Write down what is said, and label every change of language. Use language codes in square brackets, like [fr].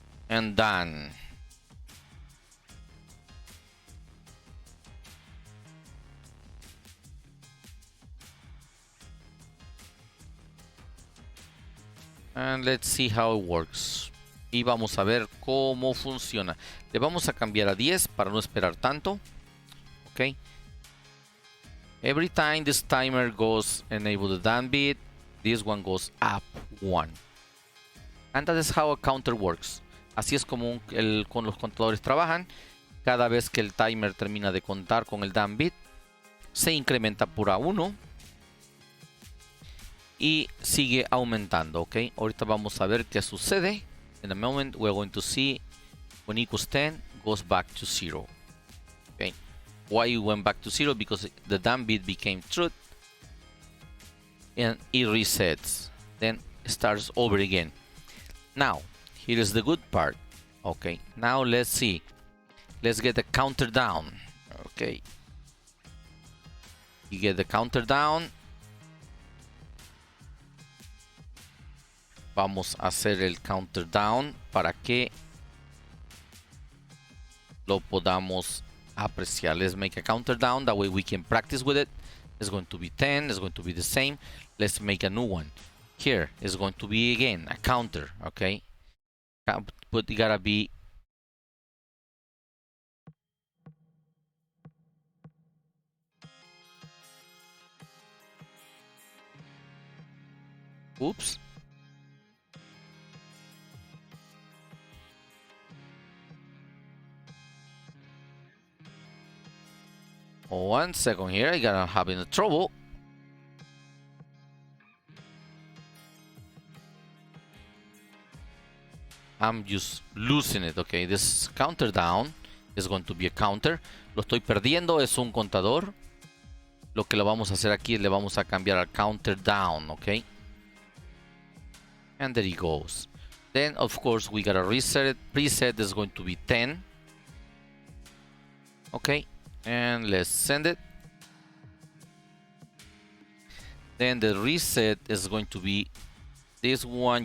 [en] And done. And let's see how it works. [es] Y vamos a ver cómo funciona. Le vamos a cambiar a 10 para no esperar tanto. Ok. [en] Every time this timer goes enable the done bit, this one goes up 1. And that is how a counter works. [es] Así es como con los contadores trabajan. Cada vez que el timer termina de contar con el done bit, se incrementa por A1. Y sigue aumentando, ok. Ahorita vamos a ver qué sucede. [en] In a moment, we're going to see when equals 10 goes back to 0. Okay. Why it went back to 0? Because the done bit became truth. And it resets. Then starts over again. Now, here is the good part. Okay. Now let's see. Let's get the counter down. Okay. You get the counter down. [es] Vamos a hacer el counter down para que lo podamos apreciar. [en] Let's make a counter down. That way we can practice with it. It's going to be 10. It's going to be the same. Let's make a new one. Here is going to be again a counter. Okay. But it gotta be. Oops. One second here, I'm having a trouble. I'm just losing it. Okay, this counter down is going to be a counter. [es] Lo estoy perdiendo, es un contador. Lo que lo vamos a hacer aquí es le vamos a cambiar al counter down, okay? [en] And there it goes. Then, of course, we gotta reset it. Preset is going to be 10. Okay. And let's send it. Then the reset is going to be this one.